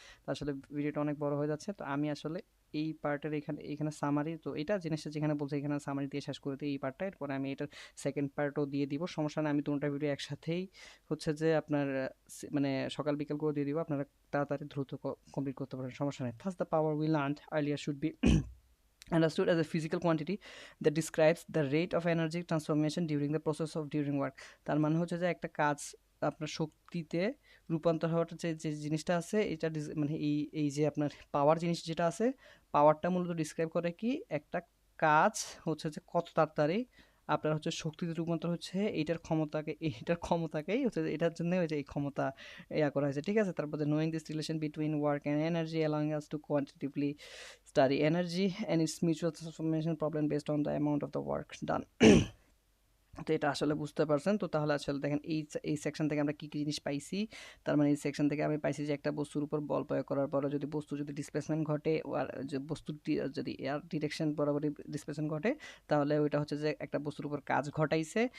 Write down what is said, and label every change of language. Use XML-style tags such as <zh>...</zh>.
<bn>তো আসলে ভিডিওটা অনেক বড় হয়ে যাচ্ছে, তো আমি আসলে এই পার্টের এখানে সামারি, তো এটা জিনিসটা যেখানে বলছে এখানে সামারি দিয়ে শেষ করে দিই এই পার্টটা, এরপরে আমি এটার সেকেন্ড পার্টও দিয়ে দিব, সমস্যা নেই। আমি দুটো ভিডিও একসাথেই হচ্ছে যে আপনার মানে সকাল বিকাল করে দিয়ে দিব, আপনারা তাড়াতাড়ি দ্রুত কমপ্লিট করতে পারেন, সমস্যা নেই।</bn> <en>Thus the power we learned earlier should be understood as a physical quantity that describes the rate of energy transformation during the process of during work.</en> <bn>তার মানে হচ্ছে যে একটা কাজ আপনার শক্তিতে রূপান্তর হওয়াটা যে যে জিনিসটা আছে এটা মানে এই যে আপনার পাওয়ার জিনিস যেটা আছে, পাওয়ারটা মূলত ডিসক্রাইব করে কি একটা কাজ হচ্ছে যে কত তাড়াতাড়ি আপনার হচ্ছে শক্তিতে রূপান্তর হচ্ছে, এইটার ক্ষমতাকেই হচ্ছে যে এটার জন্য ওই যে এই ক্ষমতা করা হয়েছে, ঠিক আছে। তারপর</bn> <en>Knowing this relation between work and energy allowing us to quantitatively study energy and its mutual transformation problem based on the amount of the work done.</en> <bn>তো এটা আসলে বুঝতে পারছেন তো? তাহলে আসলে দেখেন এই সেকশন থেকে আমরা কি কি জিনিস পাইছি। তার মানে এই সেকশন থেকে আমি পাইছি যে একটা বস্তুর উপর বল প্রয়োগ করার পরে যদি বস্তু যদি ডিসপ্লেসমেন্ট ঘটে, আর যে বস্তুর যদি এয়ার ডিরেকশন বরাবরই ডিসপ্লেসমেন্ট ঘটে, তাহলে ওইটা হচ্ছে যে একটা বস্তুর উপর কাজ ঘটাইছে।</bn>